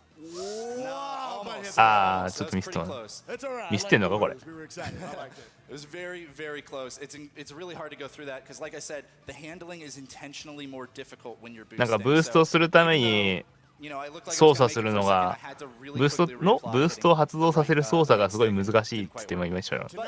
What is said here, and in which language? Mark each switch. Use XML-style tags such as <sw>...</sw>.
<ja>ちょっとミスってます。ミスってんのかこれ。</ja> <en>It was very, very close. It's really hard to go through that because, like I said, the handling is intentionally more difficult when you're boosting.</en> <ja>なんかブーストするために操作するのがブーストを発動させる操作がすごい難しいって言っても言いましたよ。</ja>